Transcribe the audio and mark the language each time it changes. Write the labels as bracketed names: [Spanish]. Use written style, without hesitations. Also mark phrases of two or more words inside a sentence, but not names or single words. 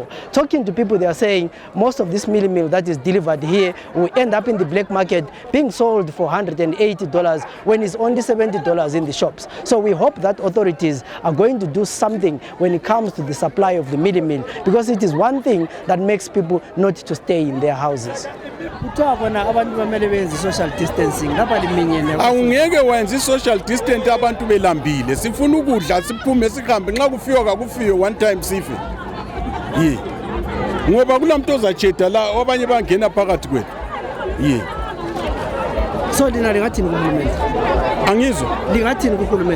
[English] Talking to people, they are saying most of this Millie Meal that is delivered here will end up in the black market being sold for $180 when it's only $70 in the shops. So we hope that authorities are going to do something when it comes to the supply of the Millie Meal, because it is one thing that makes people not to stay in their houses. Social distancing. Social distance [North Ndebele] abantu belambile sifuna ukudla siphume sihambe nxa kufiwa kakufiwe [English] one time [North Ndebele] sife ngoba kulamuntu ozajeda la abanye bangena phakathi kwethu so lina lingathini kuhulumende? Angizwa lingathini kuhulumende?